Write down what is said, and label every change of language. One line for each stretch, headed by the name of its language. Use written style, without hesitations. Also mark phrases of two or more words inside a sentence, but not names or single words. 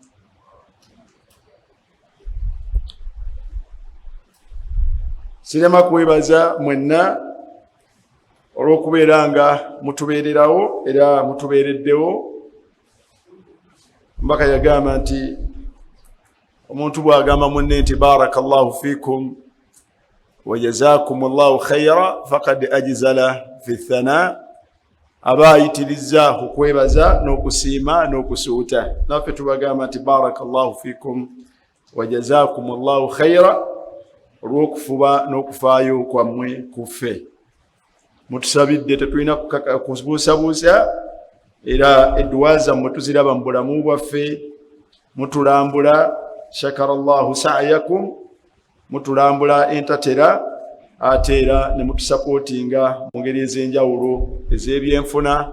Ganda: Sirema kwebaza mwenna olw'okubeera nga mutubeererawo era mutubeereddewo. Mbaka yagamba nti omuntu bw'agamba munne nti
Arabic: بارك الله فيكم وجزاكم الله خيرا فقد أجزل في الثناء,
Ganda: aba ayitiriza okwebaza n'okusiima n'okusuuta. Naffe tubagamba nti
Arabic: بارك الله فيكم وجزاكم الله خيرا
Ganda: olw'okufuba n'okufaayo kwammwe kuffe. Mutusabidde, tetulina kubuusabuusa, era edduwa zammwe tuziraba mu bulamu bwaffe. Mutulambula,
Arabic: شكر الله سعيكم,
Ganda: mutulambula entatera, ate era ne mutusapootinga mu ngeri ez'enjawulo ez'ebyenfuna.